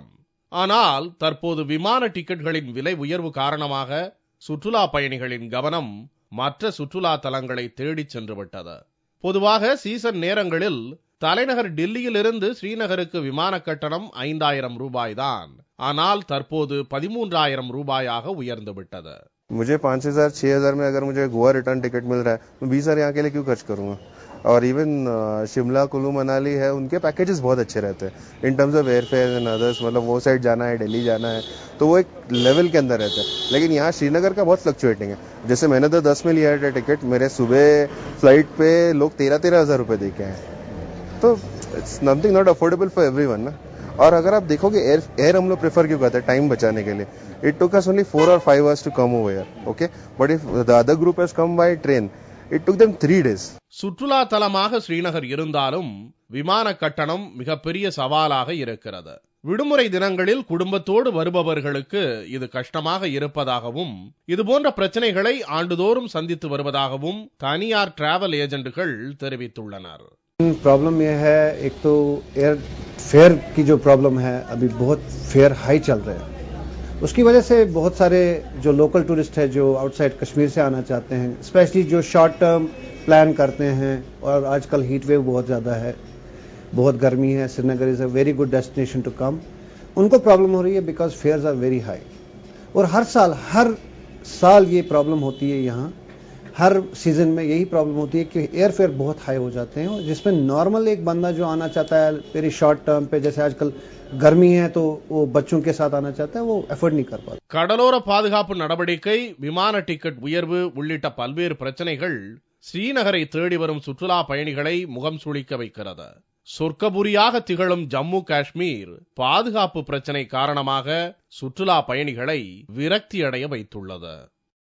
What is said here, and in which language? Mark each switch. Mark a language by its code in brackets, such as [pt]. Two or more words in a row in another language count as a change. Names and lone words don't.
[ta] ஆனால் தற்போது விமான டிக்கெட்களின் விலை உயர்வு காரணமாக சுற்றுலா பயணிகளின் கவனம் மற்ற சுற்றுலா தலங்களை தேடிச் சென்றுவிட்டது. பொதுவாக சீசன் நேரங்களில் தலைநகர் டில்லியிலிருந்து ஸ்ரீநகருக்கு விமான கட்டணம் 5000 ரூபாய்தான். ஆனால் தற்போது 13000 ரூபாயாக உயர்ந்துவிட்டது. [hi] मुझे 5000 6000 में अगर मुझे गोवा [en] return ticket [hi] मिल रहा है, मैं 20,000 यहाँ के लिए क्यों खर्च करूंगा? और इवन शिमला कुल्लू मनाली है, उनके पैकेजेस बहुत अच्छे रहते हैं [en] in terms of air fare and others. [hi] मतलब वो साइड जाना है, दिल्ली जाना है, तो वो एक लेवल के अंदर रहता है. लेकिन यहाँ श्रीनगर का बहुत फ्लक्चुएटिंग है. जैसे मैंने तो 10 में लिया है टिकट, मेरे सुबह फ्लाइट पे लोग 13,000 हजार रुपए दे के आए. [en] to it's nothing not affordable for everyone na. [hi] और अगर आप देखोगे एयर हम लोग प्रेफर क्यों करते हैं? टाइम बचाने के लिए. [en] It took us only 4 or 5 hours to come over here, okay? But if the other group has come by train, it took them 3 days. [ta] சுற்றுலா தலமாக ஸ்ரீநகர் இருந்தாலும் விமான கட்டணம் மிகப்பெரிய சவாலாக இருக்கிறது. விடுமுறை தினங்களில் குடும்பத்தோடு வருபவர்களுக்கு இது கஷ்டமாக இருப்பதாகவும் இதுபோன்ற பிரச்சனைகளை ஆண்டுதோறும் சந்தித்து வருவதாகவும் தனியார் [en] travel agents [ta] தெரிவித்துள்ளனர். [hi] प्रॉब्लम यह है, एक तो [en] air fare [hi] की जो प्रॉब्लम है, अभी बहुत [en] fare high [hi] चल रहे हैं. उसकी वजह से बहुत सारे जो [en] local tourist [hi] है जो आउटसाइड कश्मीर से आना चाहते हैं, स्पेशली जो [en] short term plan [hi] करते हैं, और आजकल [en] heat wave [hi] बहुत ज़्यादा है, बहुत गर्मी है, [en] Srinagar is a very good destination to come, [hi] उनको प्रॉब्लम हो रही है [en] because fares are very high. [hi] और हर साल ये प्रॉब्लम होती है. यहाँ हर सीजन में यही प्रॉब्लम होती है कि [en] air fare [hi] बहुत हाई हो जाते हैं, जिसमें नॉर्मल एक बंदा जो आना चाहता है [en] very short term [hi] पे, जैसे आजकल गर्मी है तो वो बच्चों के साथ आना चाहता है, वो एफोर्ड नहीं कर पाता. [ta] கடலோர பாதுகாப்பு நடவடிக்கை, விமான டிக்கெட் உயர்வு உள்ளிட்ட பல்வேறு பிரச்சனைகள் ஸ்ரீநகரை தேடி வரும் சுற்றுலா பயணிகளை முகம் சுளிக்க வைக்கிறது. சொர்க்கபுரியாக திகழும் ஜம்மு காஷ்மீர் பாதுகாப்பு பிரச்சனை காரணமாக சுற்றுலா பயணிகளை விரக்தியடைய வைத்துள்ளது.